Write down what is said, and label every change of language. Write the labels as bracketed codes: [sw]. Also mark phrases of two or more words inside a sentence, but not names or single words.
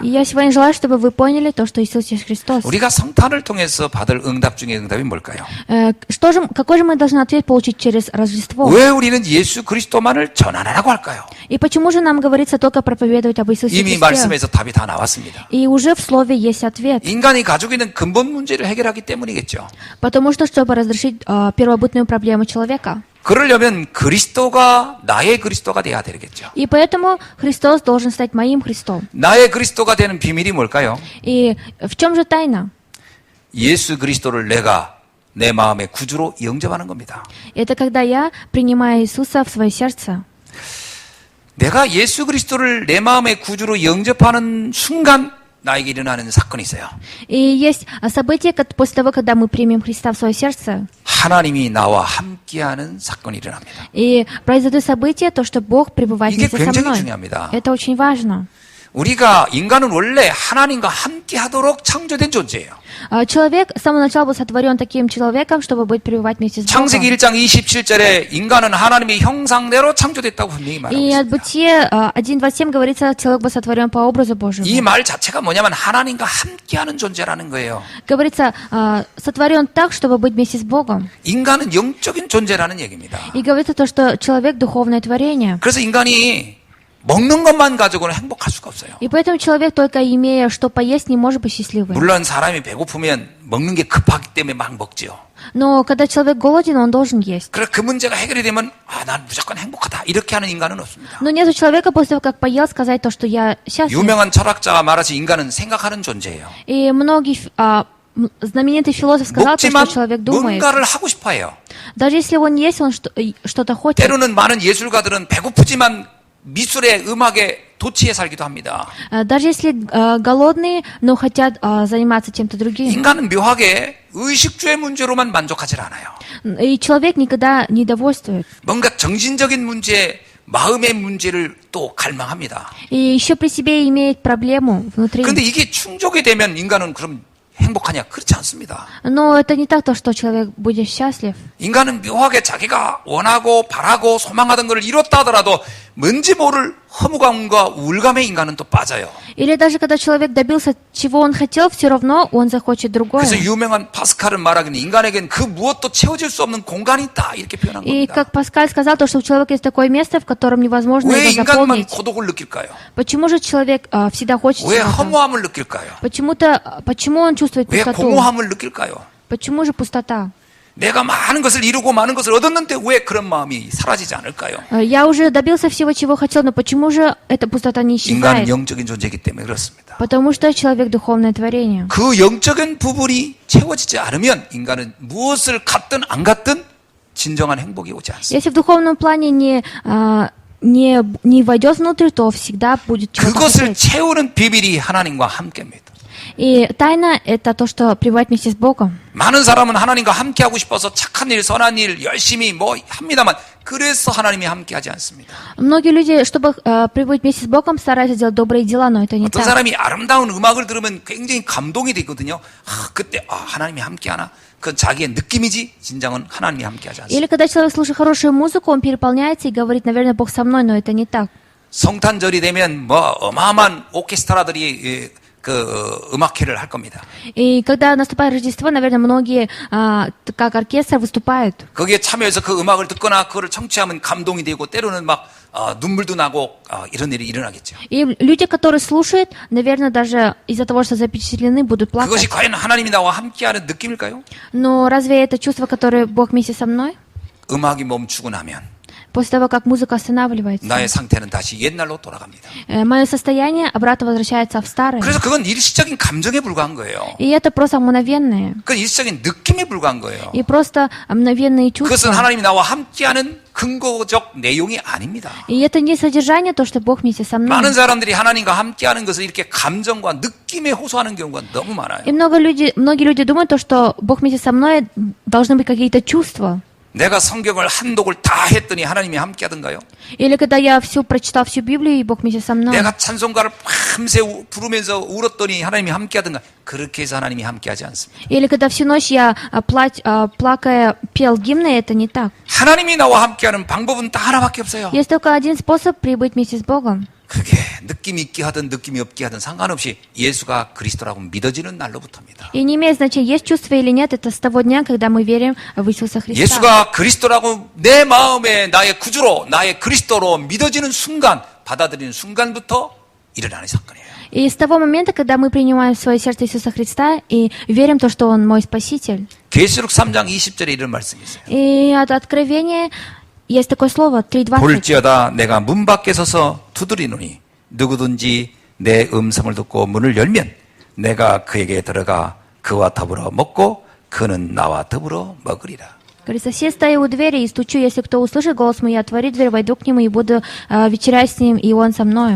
[ru] И я сегодня желаю, чтобы вы поняли то, что Иисус есть Христос. [ko] 우리가 성탄을 통해서 받을 응답 중에 응답이 뭘까요? [ru] Какой же мы должны ответ получить через Рождество? [ko] 왜 우리는 예수 그리스도만을 전하라고 할까요? [ru] И почему же нам говорится только проповедовать об Иисусе [ko] 이미 [ru] Христе? [ko] 말씀에서 답이 다 나왔습니다. [ru] И уже в Слове есть ответ. [ko] 인간이 가지고 있는 근본 문제를 해결하기 때문이겠죠. [ru] Потому что, чтобы разрешить первобытную проблему человека. [ko] 그러려면 그리스도가 나의 그리스도가 돼야 되겠죠. [ru] И поэтому Христос должен стать моим Христом. [ko] 나의 그리스도가 되는 비밀이 뭘까요? [ru] И в чем же тайна? [ko] 예수 그리스도를 내가 내 마음의 구주로 영접하는 겁니다. [ru] Это когда я принимаю Иисуса в свое сердце. [ko] 내가 예수 그리스도를 내 마음의 구주로 영접하는 순간 나에게 일어나는 사건이 있어요. [ru] И есть событие, после того, когда мы примем Христа в свое сердце. [ko] 하나님이 나와 함께하는 사건이 일어납니다. [ru] И произойдет событие, то, что Бог пребывает [ko] 이게 [ru] вместе со [ko] 굉장히 [ru] мной. [ko] 중요합니다. [ru] Это очень важно. [ko] 우리가 인간은 원래 하나님과 함께하도록 창조된 존재예요. [ru] Человек с самого начала был сотворен таким человеком, чтобы быть пребывать вместе с Богом. [ko] 창세기 1장 27절에 인간은 하나님의 형상대로 창조됐다고 분명히 말하고 [ru] И от [ko] 있습니다. [ru] Бытия 1:27 говорится, человек был сотворен по образу Божьему. [ko] 이 말 자체가 뭐냐면 하나님과 함께하는 존재라는 거예요. [ru] Говорится, сотворен так, чтобы быть вместе с Богом. [ko] 인간은 영적인 존재라는 얘기입니다. [ru] И говорится то, что человек духовное творение. [ko] 그래서 인간이 먹는 것만 가지고는 행복할 수가 없어요. [ru] И поэтому человек, только имея что поесть, не может быть счастливым. [ko] 물론 사람이 배고프면 먹는 게 급하기 때문에 막 먹지요. [ru] Но когда человек голоден, он должен есть. [ko] 그래 그 문제가 해결이 되면 난 무조건 행복하다 이렇게 하는 인간은 없습니다. [ru] Но нет у человека после того, как поел, сказать то, что я счастлив. [ko] 유명한 철학자가 말하지 인간은 생각하는 존재예요. [ru] И многие знаменитый философ сказал, то, что [ko] 먹지만 [ru] человек думает. [ko] 뭔가를 하고 싶어해요. [ru] Даже если он есть, он что-то хочет. [ko] 때로는 많은 예술가들은 배고프지만 미술의 음악에 도취해 살기도 합니다. [ru] Даже если голодные, но хотят заниматься чем-то другим. [ko] 인간은 묘하게 의식주의 문제로만 만족하지 않아요. [ru] И человек никогда не довольствует. [ko] 뭔가 정신적인 문제, 마음의 문제를 또 갈망합니다. [ru] И еще при себе имеет проблему внутри. [ko] 그런데 이게 충족이 되면 인간은 그럼 행복하냐? 그렇지 않습니다. [ru] Но это не так, то, что человек будет счастлив. [ko] 인간은 묘하게 자기가 원하고 바라고 소망하던 것을 이뤘다 하더라도 뭔지 모를 허무감과 우울감에 인간은 또 빠져요. [ru] Или даже когда человек добился, чего он хотел, все равно он захочет другое. [ko] 그래서 유명한 파스칼은 말하기는 인간에겐 그 무엇도 채워질 수 없는 공간이 있다 이렇게 표현한 [ru] И [ko] 겁니다. [ru] как Паскаль сказал, то, что у человека есть такое место, в котором невозможно [ko] 왜 [ru] его [ko] 인간만 [ru] заполнить. [ko] 고독을 느낄까요? [ru] Почему же человек всегда хочет [ko] 왜 [ru] чего-то? [ko] 허무함을 느낄까요? [ru] Почему он чувствует [ko] 왜 [ru] пустоту? [ko] 공허함을 느낄까요? [ru] Почему же пустота? [ko] 내가 많은 것을 이루고 많은 것을 얻었는데 왜 그런 마음이 사라지지 않을까요? [ru] Я уже добился всего, чего хотел, но почему же эта пустота не [ko] 인간은 [ru] исчезает? [ko] 영적인 존재이기 때문에 그렇습니다. [ru] Потому что человек духовное творение. [ko] 그 영적인 부분이 채워지지 않으면 인간은 무엇을 갖든 안 갖든 진정한 행복이 오지 않습니다. [ru] Если в духовном плане не войдет внутрь, то всегда будет чего-то [ko] 그것을 [ru] хотеть. [ko] 채우는 비밀이 하나님과 함께입니다. [ru] И тайна — это то, что пребывать вместе с Богом. [ko] 많은 사람은 하나님과 함께하고 싶어서 착한 일, 선한 일 열심히 뭐 합니다만 그래서 하나님이 함께하지 않습니다. [ru] Многие люди, чтобы пребывать вместе с Богом, стараются делать добрые дела, но это не [ko] 어떤 [ru] так. [ko] 사람이 아름다운 음악을 들으면 굉장히 감동이 되거든요. 그때 하나님이 함께하나? 그건 자기의 느낌이지 진정은 하나님이 함께하지 않습니다. [ru] Или когда человек слушает хорошую музыку, он переполняется и говорит, наверное, Бог со мной, но это не так. [ko] 성탄절이 되면 뭐 어마어마한 오케스트라들이 그 음악회를 할 겁니다. [ru] И когда наступает Рождество, наверное, многие, как оркестр, выступают. [ko] 거기에 참여해서 그 음악을 듣거나 그거를 청취하면 감동이 되고 때로는 막 눈물도 나고 이런 일이 일어나겠죠. [ru] И люди, которые слушают, наверное, даже из-за того, что запечатлены, будут плакать. [ko] 그것이 과연 하나님이 나와 함께하는 느낌일까요? [ru] Но разве это чувство, которое Бог вместе со мной? [ko] 음악이 멈추고 나면 [ru] После того, как музыка останавливается, [ko] 나의 상태는 다시 옛날로 돌아갑니다. [ru] мое состояние обратно возвращается в старое. [ko] 그래서 그건 일시적인 감정에 불과한 거예요. [ru] И это просто мгновенное. [ko] 그건 일시적인 느낌에 불과한 거예요. [ru] И просто мгновенные [ko] 그것은 [ru] чувства. [ko] 하나님이 나와 함께하는 근거적 내용이 아닙니다. [ru] И это не содержание, то, что Бог вместе со мной. [ko] 많은 사람들이 하나님과 함께하는 것을 이렇게 감정과 느낌에 호소하는 경우가 너무 많아요. [ru] И многие люди думают, то, что Бог вместе со мной должны быть какие-то чувства. [ko] 내가 성경을 한 독을 다 했더니 하나님이 함께하던가요? [ru] Или когда я прочитал всю Библию, и Бог вместе со мной. [ko] 내가 찬송가를 밤새 부르면서 울었더니 하나님이 함께하던가? 그렇게 해서 하나님이 함께하지 않습니다. [ru] Или когда всю ночь я, плакая, пел гимны, это не так. [ko] 하나님이 나와 함께하는 방법은 딱 하나밖에 없어요. [ru] Есть только один способ прибыть вместе с Богом. [ko] 그게 느낌이 있게 하든 느낌이 없게 하든 상관없이 예수가 그리스도라고 믿어지는 날로부터입니다. [ru] И не имеет значения, есть чувство или нет, это с того дня, когда мы верим в Иисуса Христа. [ko] 예수가 그리스도라고 내 마음에 나의 구주로 나의 그리스도로 믿어지는 순간 받아들이는 순간부터 일어나는 사건이에요. [ru] И с того момента, когда мы принимаем в свое сердце Иисуса Христа и верим в то, что Он мой Спаситель. [ko] 계시록 3장 20절에 이런 말씀이 있어요. [ru] И от Откровения есть такое слово, 3:20. [ko] 볼지어다 내가 문 밖에 서서 두드리노니 누구든지 내 음성을 듣고 문을 열면 내가 그에게 들어가 그와 더불어 먹고 그는 나와 더불어 먹으리라. [ru] Говорится, все стою у двери и стучу, если кто услышит голос мой, я отворю дверь, войду к нему и буду вечерять с ним, и он со мною.